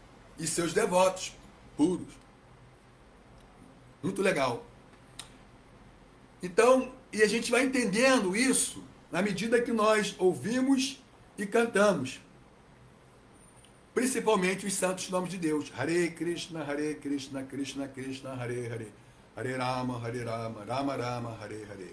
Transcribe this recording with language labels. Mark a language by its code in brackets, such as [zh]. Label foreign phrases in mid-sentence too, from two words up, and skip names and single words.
[pt] E seus devotos puros. Muito legal. Então, e a gente vai entendendo isso na medida que nós ouvimos e cantamos. Principalmente os santos nomes de Deus. [sa] हरे कृष्ण, कृष्ण कृष्ण, हरे हरे. हरे राम, राम राम, हरे हरे.